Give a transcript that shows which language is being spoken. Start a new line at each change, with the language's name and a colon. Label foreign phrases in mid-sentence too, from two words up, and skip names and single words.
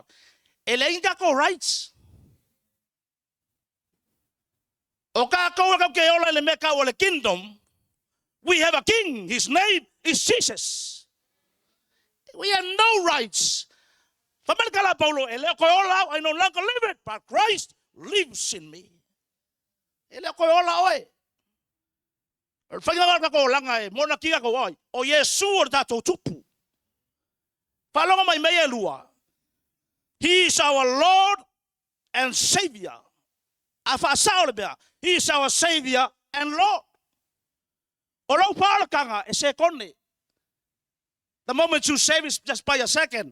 English: Rights. Kingdom. We have a king. His name is Jesus. We have no rights. Paulo, I no longer live it, but Christ lives in me.
Samoan: O Yesu tato tupu.
English: He is our Lord and Savior. He is our Savior and Lord. The moment you save is just by a second.